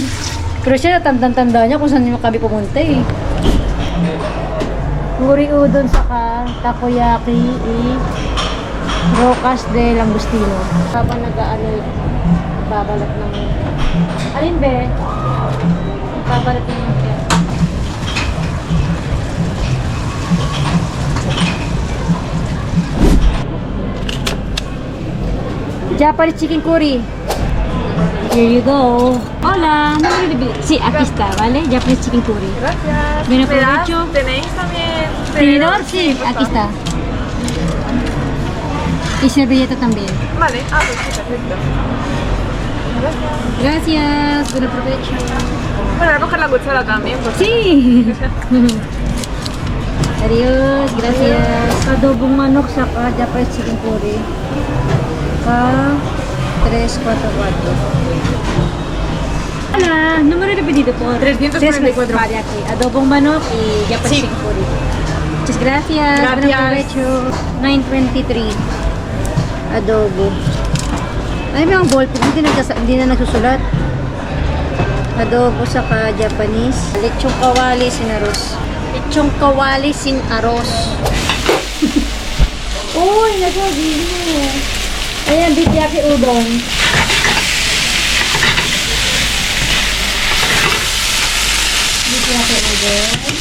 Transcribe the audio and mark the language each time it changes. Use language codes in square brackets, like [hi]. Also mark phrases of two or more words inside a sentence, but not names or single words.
[tl] Pero siya natandang-tanda niya kung saan kami pumunta eh. Puri udon saka takoyaki [es] Rocas de Langostino. [tl] Habang nag-ano, babalat ng... Alin be? Babalat ng... [en] Japanese chicken curry. Here you go. [es] Hola, sí, aquí está, ¿vale? [en] Japanese chicken curry. [es] Gracias. Bien, aprovecho. Tenéis también. Tenedor, sí, aquí está. Y servilleta también. Vale, pues sí, perfecto. Gracias, buen provecho. Bueno, voy a coger la cuchara también, pues. Sí. Adios, gracias. [tl] Adobong manok saka [en] Japanese chicken curry. [tl] Ka 344. [es] Hola, número de pedido po. 344. Vale, aquí. [tl] Adobong manok [es] y [en] Japanese chicken curry. [es] Muchas gracias. Buen Gracias. provecho. 923. [tl] Adobo. Ay, may mga ballpen. Hindi na nagsusulat. Adobo saka Japanese. Lechong kawali [es] sin arroz. [tl] Lechong kawali [es] sin arroz. [tl] Uy, nagsabi mo. Ayan, bityaki udon. Bityaki udon.